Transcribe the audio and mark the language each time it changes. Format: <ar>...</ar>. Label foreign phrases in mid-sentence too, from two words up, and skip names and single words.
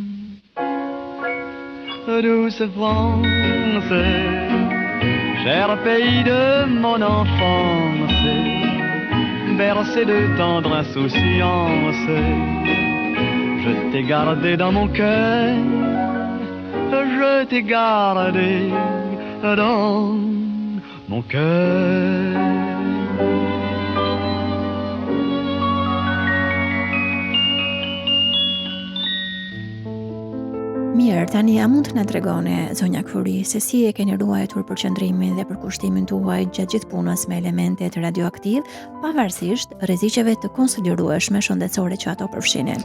<fr>Douce France, cher pays de mon enfance, bercé de tendre insouciance, je t'ai gardé dans mon cœur. Je t'ai gardé dans mon cœur.</fr> <sq>Mirë, tani a mund të na tregoni, zonja Kuri, se si e keni ruajtur përqendrimin dhe përkushtimin tuaj gjatë gjithë punës me elementet radioaktiv, pavarësisht rreziqeve të konsiderueshme shëndetësore që ato përfshinin?</sq>